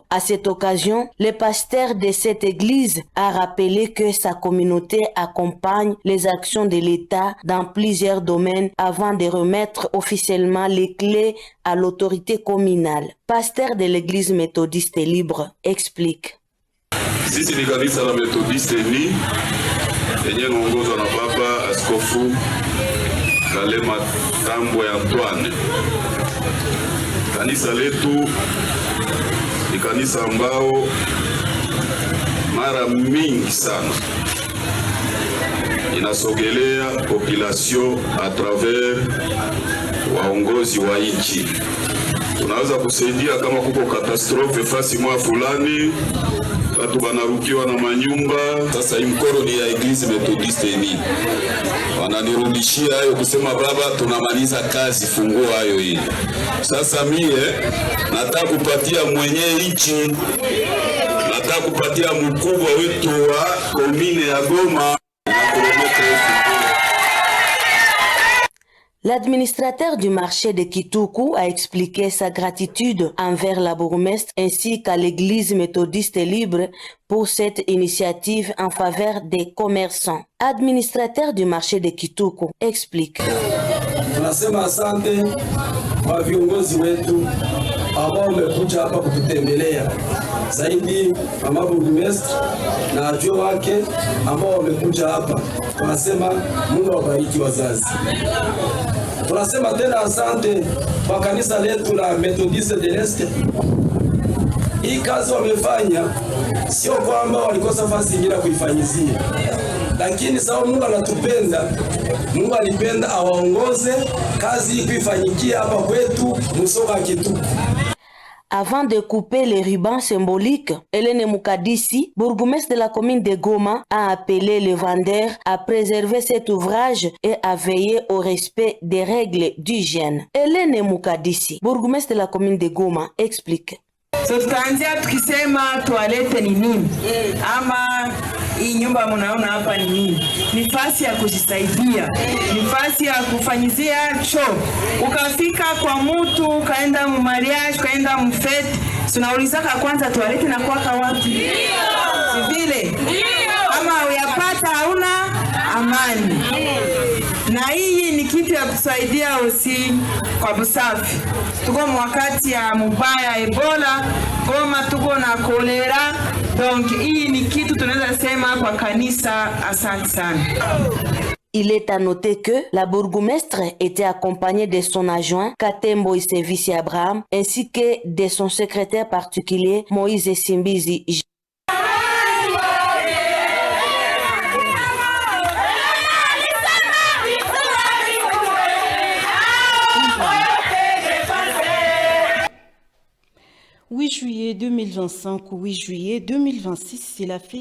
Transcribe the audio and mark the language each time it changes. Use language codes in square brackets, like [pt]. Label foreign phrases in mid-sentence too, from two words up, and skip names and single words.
[fr] À cette occasion, le pasteur de cette église a rappelé que sa communauté accompagne les actions de l'État dans plusieurs domaines avant de remettre officiellement les clés à l'autorité communale. Pasteur de l'église méthodiste libre explique. [sw] Sisi ni kanisa la Methodiste ni yenye naongozwa na Baba Askofu Kalema Tambwe Antoine. Kanisa letu ni kanisa ambao mara mingi sana inasogelea [fr] population a travers [sw] waongozi wa nchi. Tunaweza kusaidia kama kuko katastrofe fasi mwa fulani, watu wanarukiwa na manyumba. Sasa hii mkoro ni ya Eglise Methodiste ni wananirudishia hayo kusema baba, tunamaliza kazi, funguo hayo hii. Sasa mie nataka kupatia mwenye nchi, nataka kupatia mkubwa wetu wa komine ya Goma. [fr] L'administrateur du marché de Kituku a expliqué sa gratitude envers la bourgmestre ainsi qu'à l'église méthodiste libre pour cette initiative en faveur des commerçants. Administrateur du marché de Kituku explique. [sw] Tunasema asante kwa viongozi wetu ambao wamekuja hapa kututembelea. Zaidi mama bourgmestre na ajio wake ambao wamekuja hapa. Tunasema Mungu awabariki wazazi. Tunasema tena asante kwa kanisa letu la Methodiste de l'Est. Hii kazi wamefanya sio kwamba walikosa fasi nyingine kuifanyizia, lakini sababu Mungu anatupenda, Mungu alipenda awaongoze kazi hii kuifanyikia hapa kwetu Musoga Kituku. [fr] Avant de couper les rubans symboliques, Hélène Mukadisi, bourgmestre de la commune de Goma, a appelé les vendeurs à préserver cet ouvrage et à veiller au respect des règles d'hygiène. Hélène Mukadisi, bourgmestre de la commune de Goma, explique. [sw] So tutaanzia tukisema toilette ni nini ama hii nyumba mnaona hapa ni nini? Ni fasi ya kujisaidia, ni fasi ya kufanyizia choo. Ukafika kwa mtu, ukaenda mu mariage, ukaenda mu fete, tunaulizaka kwanza toilette na kwaka wapi? Si vile? Kama uyapata hauna amani. Na hii ni kitu ya kusaidia usi kwa busafi. Tuko wakati ya mubaya Ebola, Goma tuko na kolera. Donc hii ni kitu tunaweza sema kwa kanisa. Asante sana. [fr] Il est à noter que la bourgmestre était accompagnée de son adjoint Katembo Isevisi Abraham ainsi que de son secrétaire particulier Moïse Simbizi. « 8 juillet 2025 ou 8 juillet 2026, cela fait